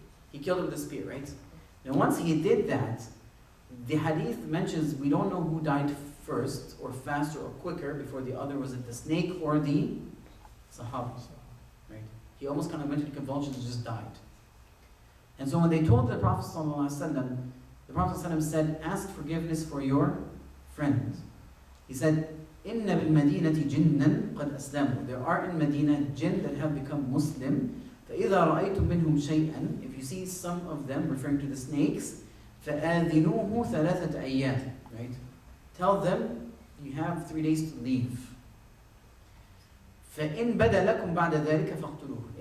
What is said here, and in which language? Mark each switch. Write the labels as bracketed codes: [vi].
[en] He killed it with a spear, right? Now once he did that, the hadith mentions we don't know who died first or faster or quicker before the other. Was it the snake or the Sahaba? Right? He almost kind of went into convulsions and just died. And so when they told the Prophet ﷺ, the Prophet ﷺ said, ask forgiveness for your friend. He said, [ar] إِنَّ بِالْمَدِينَةِ جِنًّا قَدْ أَسْلَمُوا. [en] There are in Medina jinn that have become Muslim. [ar] فَإِذَا رَأَيْتُم مِّنْهُمْ شَيْئًا. [en] If you see some of them, referring to the snakes, [ar] فَآذِنُوهُ ثَلَاثَةَ أَيَّامٍ. [en] Right? Tell them you have 3 days to leave. [ar] فَإِن بَدَ لَكُمْ بَعْدَ ذَلِكَ فَاقْتُلُوهُ.